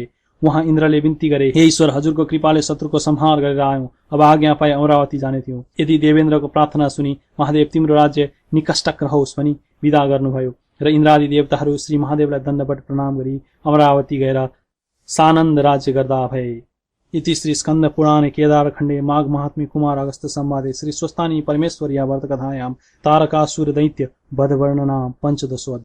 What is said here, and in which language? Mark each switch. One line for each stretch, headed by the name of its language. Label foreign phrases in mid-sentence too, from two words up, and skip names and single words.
Nepali: वहाँ इन्द्रले बिन्ती गरे, हे ईश्वर, हजुरको कृपाले शत्रुको संहार गरेर आयौं। अब आज्ञा पाए अमरावती जाने थियौं। यदि देवेन्द्रको प्रार्थना सुनि महादेव तिम्रो राज्य निकष्टक रहोस् भनी विदा गर्नुभयो। र इन्द्रादि देवताहरू श्री महादेवलाई दण्डवत प्रणाम गरी अमरावती गएर सानन्द राज्य गर्दा भए।
Sanskrit: इति श्री स्कन्द पुराणे केदारखण्डे माघ महात्म्ये कुमार अगस्त संवादे श्री स्वस्तानी परमेश्वर्या व्रतकथायां तारकासुर दैत्य वध वर्णनां 15